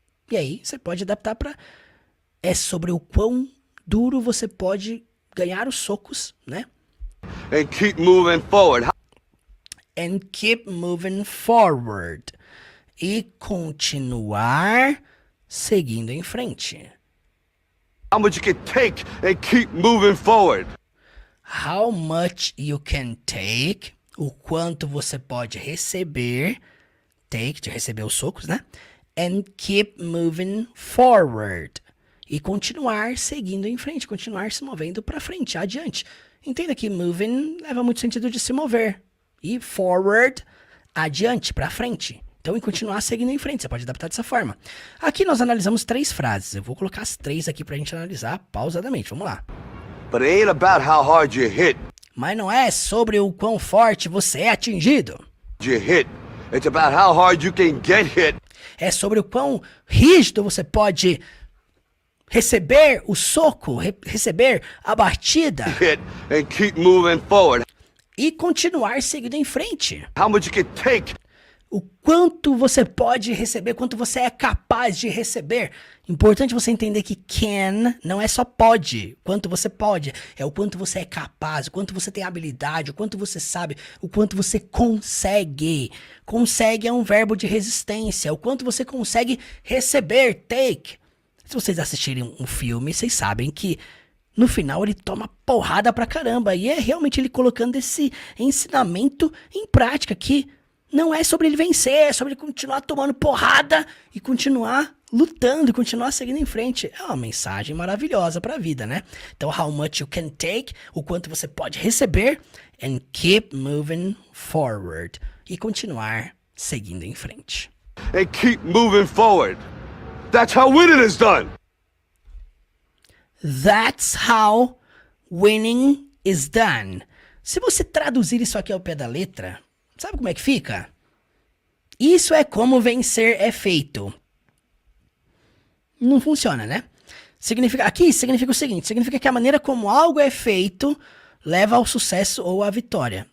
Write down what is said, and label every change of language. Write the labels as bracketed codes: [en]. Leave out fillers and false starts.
[pt] E aí você pode adaptar para é sobre o quão duro você pode ganhar os socos, né? [en] And keep moving forward. And keep moving forward. [pt] E continuar seguindo em frente. [en] How much you can take and keep moving forward. How much you can take. [pt] O quanto você pode receber. Take, de receber os socos, né? [en] And keep moving forward. [pt] E continuar seguindo em frente. Continuar se movendo para frente, adiante. Entenda que moving leva muito sentido de se mover. E forward, adiante, para frente. Então, em continuar seguindo em frente, você pode adaptar dessa forma. Aqui nós analisamos 3 frases. Eu vou colocar as 3 aqui pra gente analisar pausadamente. Vamos lá. [en] But it ain't about how hard you hit. [pt] Mas não é sobre o quão forte você é atingido. [en] You hit. It's about how hard you can get hit. [pt] É sobre o quão rígido você pode receber o soco, receber a batida. [en] Hit and keep moving forward. [pt] E continuar seguindo em frente. [en] How much you can take. [pt] O quanto você pode receber, quanto você é capaz de receber. Importante você entender que can não é só pode, quanto você pode, é o quanto você é capaz, o quanto você tem habilidade, o quanto você sabe, o quanto você consegue. Consegue é um verbo de resistência, o quanto você consegue receber, take. Se vocês assistirem um filme, vocês sabem que no final ele toma porrada pra caramba, e é realmente ele colocando esse ensinamento em prática que não é sobre ele vencer, é sobre ele continuar tomando porrada e continuar lutando e continuar seguindo em frente. É uma mensagem maravilhosa pra vida, né? Então, [en] how much you can take, [pt] o quanto você pode receber, [en] and keep moving forward, [pt] e continuar seguindo em frente. [en] And keep moving forward. That's how winning is done. That's how winning is done. [pt] Se você traduzir isso aqui ao pé da letra, sabe como é que fica? Isso é como vencer é feito. Não funciona, né? Aqui significa o seguinte, significa que a maneira como algo é feito leva ao sucesso ou à vitória.